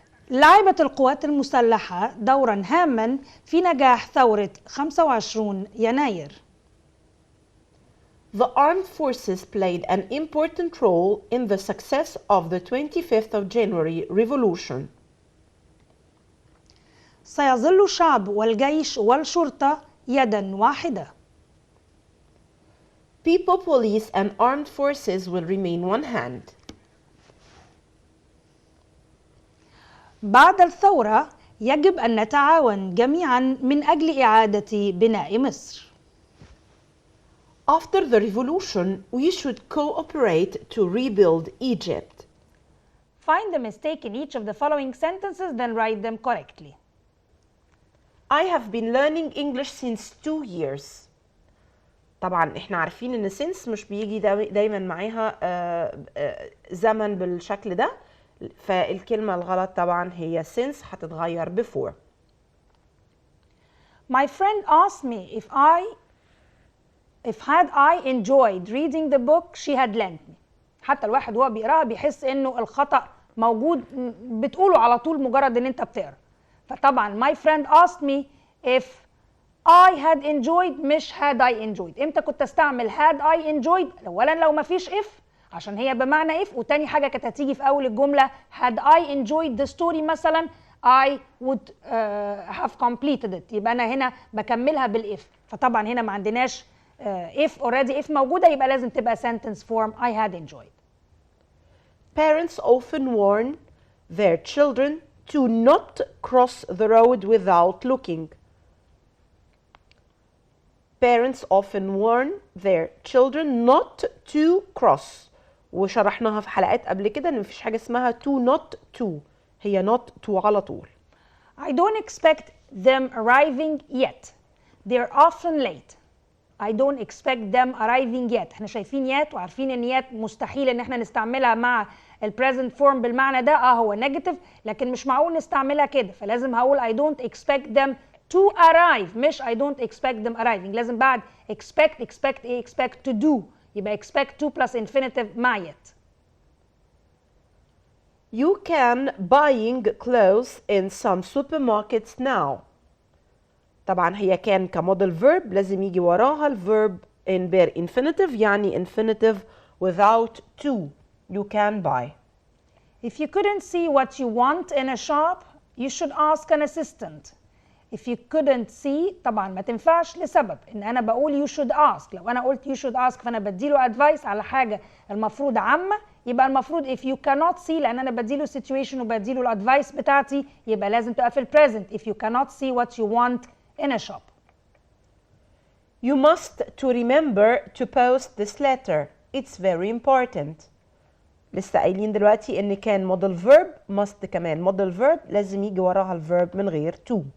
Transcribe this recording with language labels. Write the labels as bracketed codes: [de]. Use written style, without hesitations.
[ar] لعبت القوات المسلحة دورا هاما في نجاح ثورة 25 يناير. [en] The armed forces played an important role in the success of the 25th of January revolution. [ar] سيظل الشعب والجيش والشرطة يدا واحدة. [en] People, police, and armed forces will remain one hand. [ar] بعد الثورة يجب أن نتعاون جميعا من أجل إعادة بناء مصر. [en] After the revolution, we should cooperate to rebuild Egypt. Find the mistake in each of the following sentences, then write them correctly. I have been learning English since 2 years. [ar] طبعا احنا عارفين ان since مش بيجي دايما معاها زمن بالشكل ده، فالكلمة الغلط طبعا هي since هتتغير before. [en] My friend asked me if had I enjoyed reading the book she had lent me. [ar] حتى الواحد وهو بيقراها بيحس انه الخطأ موجود، بتقوله على طول مجرد ان انت بتقرا. فطبعا [en] my friend asked me if I had enjoyed [ar] مش [en] had I enjoyed. [ar] امتى كنت استعمل [en] had I enjoyed؟ [ar] اولا لو ما فيش if عشان هي بمعنى if، وتاني حاجة كانت هتيجي في اول الجملة [en] had I enjoyed the story [ar] مثلا [en] I would have completed it، [ar] يبقى انا هنا بكملها بالاف. فطبعا هنا ما عندناش if already if موجودة، يبقى لازم تبقى [en] sentence form I had enjoyed. Parents often warn their children to not cross the road without looking. Parents often warn their children not to cross. [ar] وشرحناها في حلقات قبل كده ان مفيش حاجة اسمها [en] to not to، [ar] هي [en] not to [ar] على طول. [en] I don't expect them arriving yet. They're often late. I don't expect them arriving yet. [ar] احنا شايفين yet وعارفين ان yet مستحيل ان احنا نستعملها مع ال [en] present form [ar] بالمعنى ده، هو negative، لكن مش معقول نستعملها كده، فلازم هقول [en] I don't expect them to arrive [ar] مش [en] I don't expect them arriving. [ar] لازم بعد expect ايه؟ [en] expect to do، [ar] يبقى [en] expect to plus infinitive [ar] مع yet. [en] You can buying clothes in some supermarkets now. [ar] طبعا هي كان كموديل verb لازم يجي وراها ال [en] verb in bare infinitive، [ar] يعني [en] infinitive without to. You can buy. If you couldn't see what you want in a shop, you should ask an assistant. If you couldn't see [ar] طبعا ما تنفعش لسبب ان انا بقول [en] you should ask. [ar] لو انا قلت you should ask فانا بديله advice على حاجة المفروض عامة، يبقى المفروض [en] if you cannot see [ar] لأن أنا بديله situation وبديله الأدفايس بتاعتي يبقى لازم تبقى في present [en] if you cannot see what you want in a shop. You must to remember to post this letter. It's very important. [ar] لسه قايلين دلوقتي ان كان [en] model verb must [ar] كمان [en] model verb [ar] لازم يجي وراها الverb من غير to.